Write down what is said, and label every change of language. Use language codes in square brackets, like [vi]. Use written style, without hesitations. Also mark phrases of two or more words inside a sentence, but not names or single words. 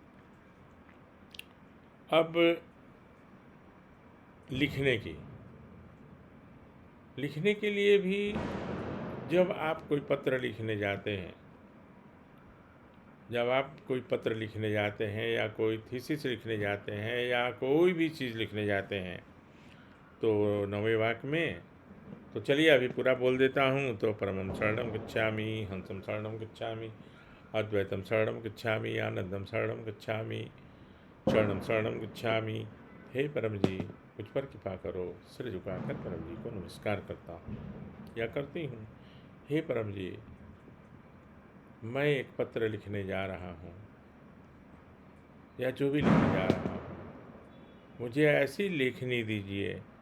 [hi] अब लिखने के लिए भी जब आप कोई पत्र लिखने जाते हैं, या कोई थीसिस लिखने जाते हैं या कोई भी चीज़ लिखने जाते हैं, तो 9वें वाक्य में, तो चलिए अभी पूरा बोल देता हूँ। [pi] तो परमं शरणं गच्छामि, हंसं शरणं गच्छामि, अद्वैतम शरणं गच्छामि, आनंदम शरणं गच्छामि, शरणं शरणं गच्छामि। [hi] हे परम जी, मुझ पर कृपा करो। सिर झुकाकर परम जी को नमस्कार करता हूँ या करती हूँ। हे परम जी, मैं एक पत्र लिखने जा रहा हूँ या जो भी लिखने जा रहा हूँ, मुझे ऐसी लेखनी दीजिए